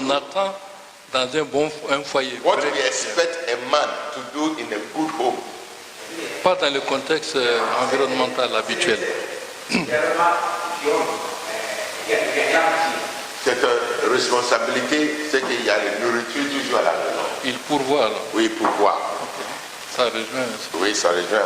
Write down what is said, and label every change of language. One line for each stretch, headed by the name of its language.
French: qu'on attend dans un foyer?
English: What we expect a man to do in a good home.
French: Pas dans le contexte environnemental habituel. Cette responsabilité, c'est qu'il y a la nourriture toujours à la maison. Il pourvoit, là. Oui, pourquoi? Ça rejoint. Oui, ça rejoint.